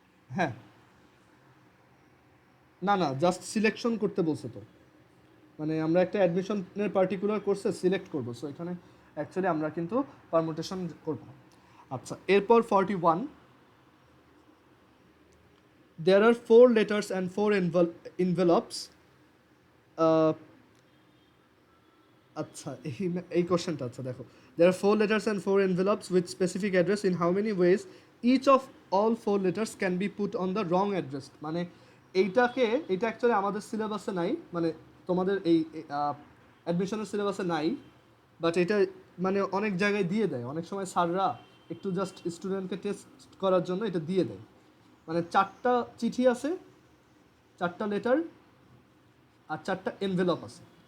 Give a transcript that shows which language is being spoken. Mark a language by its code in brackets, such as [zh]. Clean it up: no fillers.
[bn] হ্যাঁ, না না, জাস্ট সিলেকশন করতে বলছে তো, মানে আমরা একটা অ্যাডমিশনের পার্টিকুলার কোর্সে সিলেক্ট করবো। সো এখানে অ্যাকচুয়ালি আমরা কিন্তু পারমুটেশন করব। আচ্ছা এরপর [en] 41, there are 4 letters and 4 envelopes. [bn] আচ্ছা এই কোশ্চেনটা, আচ্ছা দেখো, [en] there are 4 letters and 4 envelopes with specific address. In how many ways each of all 4 letters can be put on the wrong address? [bn] মানে এইটাকে, এটা অ্যাকচুয়ালি আমাদের সিলেবাসে নাই, মানে তোমাদের এই অ্যাডমিশনের সিলেবাসে নাই, বাট এটা মানে অনেক জায়গায় দিয়ে দেয়, অনেক সময় স্যাররা একটু জাস্ট স্টুডেন্টকে টেস্ট করার জন্য এটা দিয়ে দেয়। মানে 4টা চিঠি আছে, 4টা লেটার আর 4টা এনভেলপ আছে।